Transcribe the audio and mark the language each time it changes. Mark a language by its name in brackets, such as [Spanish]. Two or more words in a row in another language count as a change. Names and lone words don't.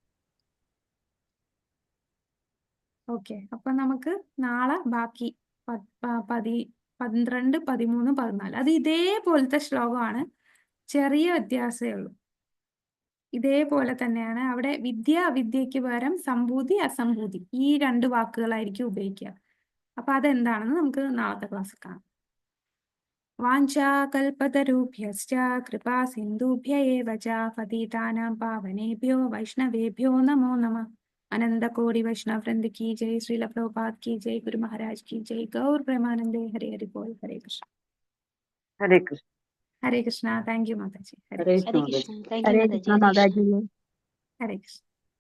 [Malayalam] ഓക്കെ, അപ്പൊ നമുക്ക് നാളെ ബാക്കി 12, 13, 14 അത് ഇതേപോലത്തെ ശ്ലോകമാണ്, ചെറിയ വ്യത്യാസമേ ഉള്ളൂ. ഇതേപോലെ തന്നെയാണ് അവിടെ വിദ്യ അവിദ്യയ്ക്ക് പകരം സംഭൂതി അസംഭൂതി ഈ 2 വാക്കുകളായിരിക്കും ഉപയോഗിക്കുക. അപ്പൊ അതെന്താണെന്ന് നമുക്ക് നാളത്തെ ക്ലാസ്സിൽ കാണാം. [Sanskrit] വാഞ്ചാകൽപതരുഭ്യശ്ച കൃപാ സിന്ധുഭ്യ ഏവ ച പതിതാനാം പാവനേഭ്യോ വൈഷ്ണവേഭ്യോ നമോ നമഃ. അനന്തകോടി വൈഷ്ണവ വൃന്ദ [Hindi] की जय, श्रील प्रभुपाद की जय, गुरु महाराज की जय, गौर प्रेमानंदे, हरे हरि बोल. [Sanskrit] हरे कृष्ण. ഹരേ കൃഷ്ണ. हरे कृष्णा. [English] thank you [Hindi] माता जी. हरे [Sanskrit] ഹരേ कृष्ण. കൃഷ്ണ മാതാജി. Hare Krishna. [English] Thank you, Mataji. [Sanskrit] हरे कृष्ण.